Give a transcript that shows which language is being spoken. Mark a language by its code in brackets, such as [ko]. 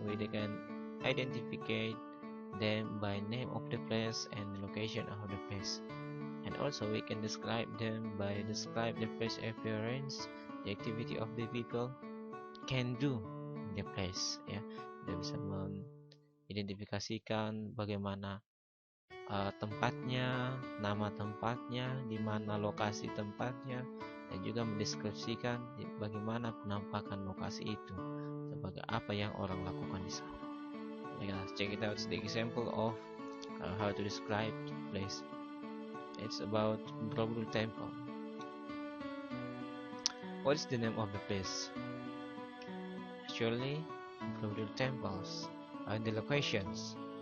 [en] We can identify them by name of the place and the location of the place. And also we can describe them by describe the place appearance, the activity of the people can do in the place. [id] Ya, kita bisa mengidentifikasikan bagaimana tempatnya, nama tempatnya, di mana lokasi tempatnya, dan juga mendeskripsikan bagaimana penampakan lokasi itu, sebagai apa yang orang lakukan di sana. [en] Let's check it out. The example of how to describe place. It's about Borobudur Temple. What is the name of the place? Actually, Borobudur temples are the locations.